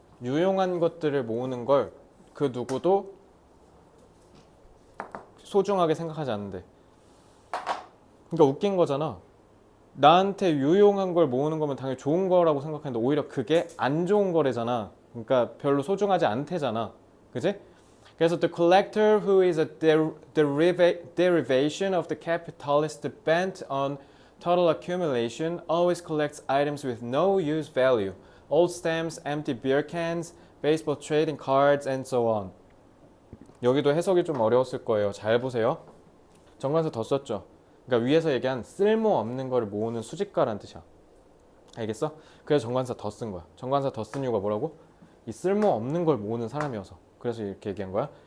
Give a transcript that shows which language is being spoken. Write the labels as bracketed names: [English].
[Korean] 유용한 것들을 모으는 걸 그 누구도 소중하게 생각하지 않는데. 그러니까 웃긴 거잖아. 나한테 유용한 걸 모으는 거면 당연히 좋은 거라고 생각하는데 오히려 그게 안 좋은 거래잖아. 그러니까 별로 소중하지 않대잖아. 그지? 그래서 [English] the collector who is a derivation of the capitalist bent on total accumulation always collects items with no use value. Old stamps, empty beer cans, baseball trading cards, and so on. [Korean] 여기도 해석이 좀 어려웠을 거예요. 잘 보세요. 정관사 더 썼죠. 그러니까 위에서 얘기한 쓸모없는 걸 모으는 수집가라는 뜻이야. 알겠어? 그래서 정관사 더 쓴 거야. 정관사 더 쓴 이유가 뭐라고? 이 쓸모없는 걸 모으는 사람이어서. 그래서 이렇게 얘기한 거야.